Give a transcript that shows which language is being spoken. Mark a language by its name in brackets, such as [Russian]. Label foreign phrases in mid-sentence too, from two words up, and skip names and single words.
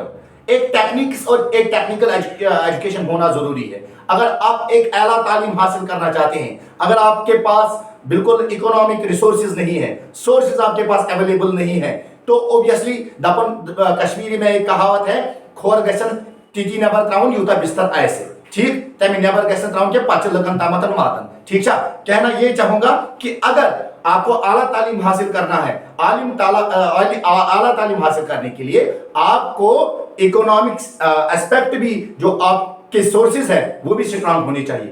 [Hindi] एक टेक्निक्स और एक टेक्निकल एजुकेशन होना जरूरी है। अगर आप एक आला तालीम हासिल करना चाहते हैं, अगर आपके पास बिल्कुल [English] economic resources [Hindi] नहीं है, सोर्सेज आपके पास अवेलेबल नहीं है, तो ऑब्वियसली दपन कश्मीरी में एक कहावत है, [Kashmiri] खोर गसन टीटी नबर त्राउन यूता बिस्तर ऐसे। [Hindi] ठीक, [Kashmiri] तमी नबर गसन त्राउन के पाचल लगन तामतन मातन। [Hindi] ठीक है, कहना ये चाहूंगा कि अगर आपको आला तालीम हासिल करना है, आला तालीम हासिल करने के लिए आपको [English] economics aspect [Hindi] भी, जो आपके सोर्सेज है वो भी स्ट्रांग होने चाहिए।